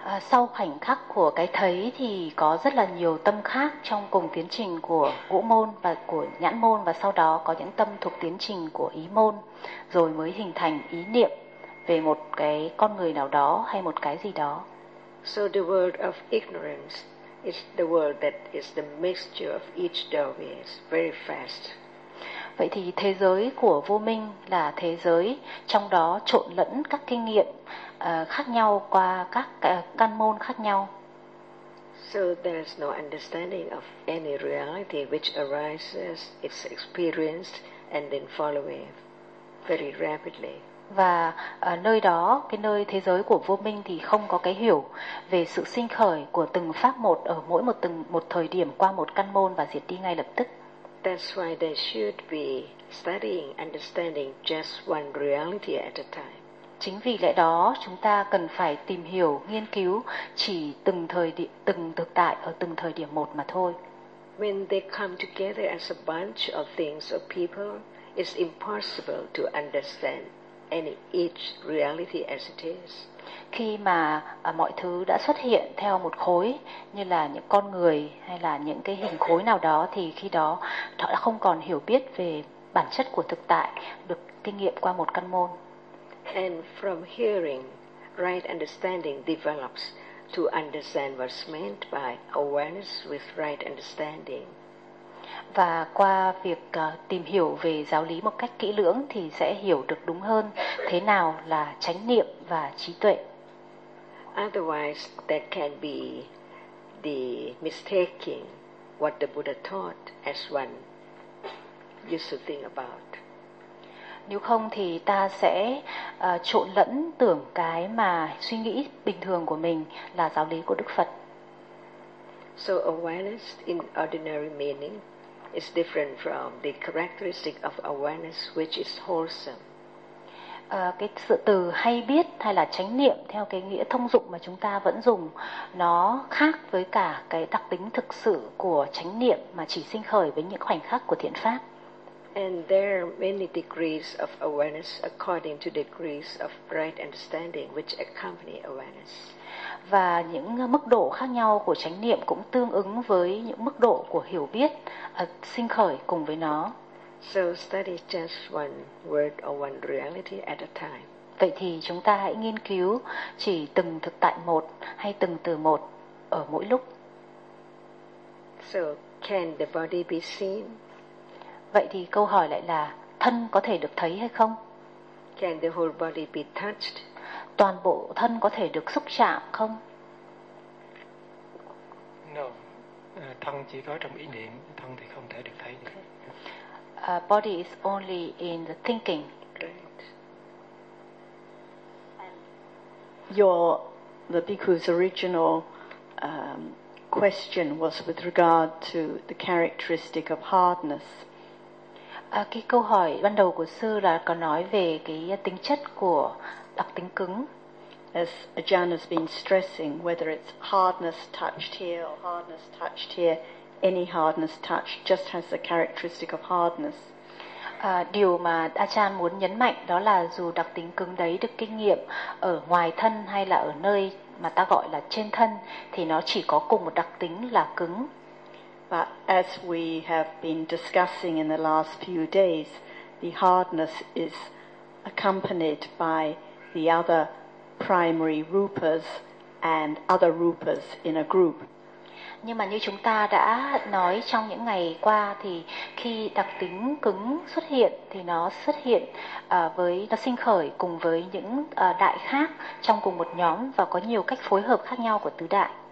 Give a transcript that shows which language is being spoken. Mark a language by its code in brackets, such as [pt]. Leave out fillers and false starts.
[vi] Sau khoảnh khắc của cái thấy thì có rất là nhiều tâm khác trong cùng tiến trình của ngũ môn và của nhãn môn và sau đó có những tâm thuộc tiến trình của ý môn rồi mới hình thành ý niệm về một cái con người nào đó hay một cái gì đó. [en] So the world of ignorance is the world that is the mixture of each doorway very fast. [vi] Vậy thì thế giới của vô minh là thế giới trong đó trộn lẫn các kinh nghiệm khác nhau qua các căn môn khác nhau. [en] So there is no understanding of any reality which arises, it's experienced and then follow away very rapidly. [vi] Và nơi đó, cái nơi thế giới của vô minh thì không có cái hiểu về sự sinh khởi của từng pháp một ở mỗi một từng một thời điểm qua một căn môn và diệt đi ngay lập tức. [en] That's why they should be studying, understanding just one reality at a time. [vi] Chính vì lẽ đó, chúng ta cần phải tìm hiểu, nghiên cứu chỉ từng thời điểm, từng thực tại ở từng thời điểm một mà thôi. [en] When they come together as a bunch of things or people, it's impossible to understand any each reality as it is. [vi] Khi mà mọi thứ đã xuất hiện theo một khối như là những con người hay là những cái hình khối nào đó thì khi đó họ đã không còn hiểu biết về bản chất của thực tại được kinh nghiệm qua một căn môn. [en] And from hearing, right understanding develops to understand what's meant by awareness with right understanding. [vi] Và qua việc tìm hiểu về giáo lý một cách kỹ lưỡng thì sẽ hiểu được đúng hơn thế nào là chánh niệm và trí tuệ. [en] Otherwise, there can be the mistaking what the Buddha taught as one used to think about. [vi] Nếu không thì ta sẽ trộn lẫn tưởng cái mà suy nghĩ bình thường của mình là giáo lý của Đức Phật. [en] So awareness in ordinary meaning is different from the characteristic of awareness which is wholesome. [vi] Cái sự từ hay biết hay là chánh niệm theo cái nghĩa thông dụng mà chúng ta vẫn dùng nó khác với cả cái đặc tính thực sự của chánh niệm mà chỉ sinh khởi với những khoảnh khắc của thiện pháp. [en] And there are many degrees of awareness according to degrees of right understanding which accompany awareness. [vi] Và những mức độ khác nhau của chánh niệm cũng tương ứng với những mức độ của hiểu biết sinh khởi cùng với nó. [en] So study just one word or one reality at a time. [vi] Vậy thì chúng ta hãy nghiên cứu chỉ từng thực tại một hay từng từ một ở mỗi lúc. [en] So can the body be seen? [vi] Vậy thì câu hỏi lại là thân có thể được thấy hay không? [en] Can the whole body be touched? [vi] Toàn bộ thân có thể được xúc chạm không? [en] No. [vi] Thân chỉ có trong ý niệm, thân thì không thể được thấy. [en] Okay. Body is only in the thinking. Right. The bhikkhu's original question was with regard to the characteristic of hardness. [vi] Cái câu hỏi ban đầu của sư là có nói về cái tính chất của đặc tính cứng. [en] As Ajahn has been stressing, whether it's hardness touched here or hardness touched here, any hardness touched just has the characteristic of hardness. [vi] Điều mà Ajahn muốn nhấn mạnh đó là dù đặc tính cứng đấy được kinh nghiệm ở ngoài thân hay là ở nơi mà ta gọi là trên thân, thì nó chỉ có cùng một đặc tính là cứng. [en] But as we have been discussing in the last few days, the hardness is accompanied by the other primary rupas and other rupas in a group. [vi] Nhưng mà như chúng ta đã nói trong những ngày qua thì khi đặc tính cứng xuất hiện thì nó xuất hiện với nó sinh khởi cùng với những đại khác trong cùng một nhóm và có nhiều cách phối hợp khác nhau của tứ đại.